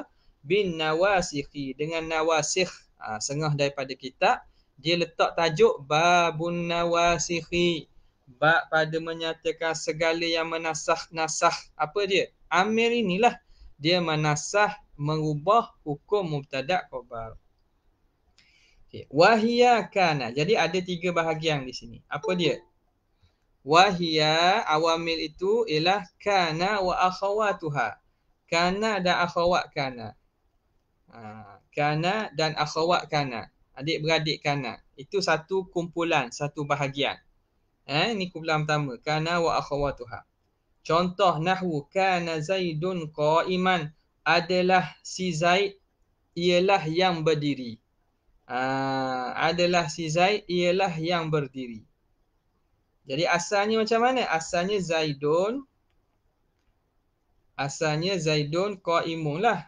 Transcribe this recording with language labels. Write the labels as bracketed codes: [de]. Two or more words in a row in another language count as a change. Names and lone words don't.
[ar] Bin nawasikhi, [ms] dengan nawasikh. Setengah daripada kitab dia letak tajuk [ar] babun nawasikhi, [ms] bab pada menyatakan segala yang menasah apa dia? Amil inilah dia menasah, mengubah hukum [ar] mubtada' khabar. [ms] Okey, [ar] wahia kana. [ms] Jadi ada 3 bahagian di sini. Apa dia? [ar] Wahia, awamil [ms] itu ialah [ar] kana wa akhawatuha. [ms] Kana dan [ar] akhawat kana. [ms] Kana dan [ar] akhawat kana. [ms] Adik-beradik kana. Itu satu kumpulan, satu bahagian. Ini kumpulan pertama. [ar] Kana wa akhawatuha. [ms] Contoh nahwu, [ar] kana Zaidun qa'iman. [ms] Adalah si Zaid ialah yang berdiri. Adalah si Zaid ialah yang berdiri. Jadi asalnya macam mana? Asalnya [ar] Zaidun qa'imun [ms] lah.